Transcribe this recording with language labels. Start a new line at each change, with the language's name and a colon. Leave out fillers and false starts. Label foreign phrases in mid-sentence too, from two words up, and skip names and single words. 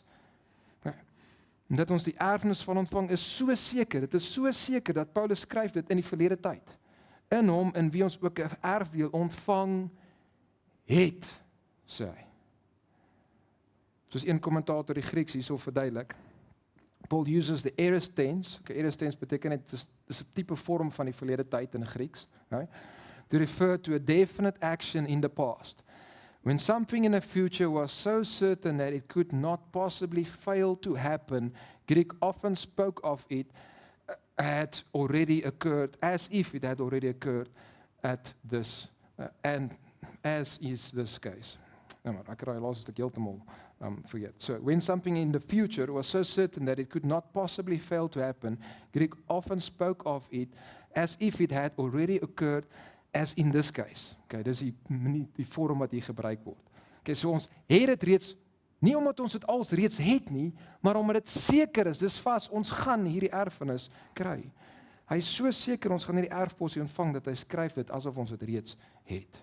Afrikaans: En dat ons die erfenis van ontvang is so seker, dit is so seker dat Paulus skryf dit in die verlede tyd. In hom, in wie ons ook 'n erfdeel ontvang het, sê hy. Soos een kommentator die Grieks hierso verduidelik,
English: Paul uses the aorist tense.
Afrikaans: Okay,
English: aorist tense
Afrikaans: beteken dis 'n tipe vorm van die verlede tyd in Grieks, right?
English: To refer to a definite action in the past. When something in the future was so certain that it could not possibly fail to happen, Greek often spoke of it had already occurred, as if it had already occurred, at this, and as is this case.
Afrikaans: Nou maar, ek het daai laaste stuk heeltemal forget.
English: So, when something in the future was so certain that it could not possibly fail to happen, Greek often spoke of it as if it had already occurred, as in this case.
Afrikaans: Okay, dis die vorm wat hier gebruik word. Okay, so ons het dit reeds, nie omdat ons dit als reeds het nie, maar omdat dit seker is, dis vas, ons gaan hierdie erfenis kry. Hy is so seker ons gaan hierdie erfposie ontvang, dat hy skryf dit asof ons dit reeds het.